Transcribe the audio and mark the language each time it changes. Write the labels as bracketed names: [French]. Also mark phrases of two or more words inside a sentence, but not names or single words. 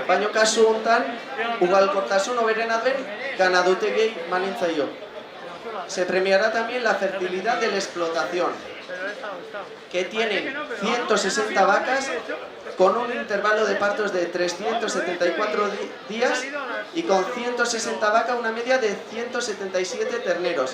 [Basque] Baina kasu honetan, ugalkortasun hoberena duen ganadutegei manin zaio. [Spanish] Se premiará también la fertilidad de la explotación, que tienen 160 vacas con un intervalo de partos de 374 días y con 160 vacas una media de 177 terneros.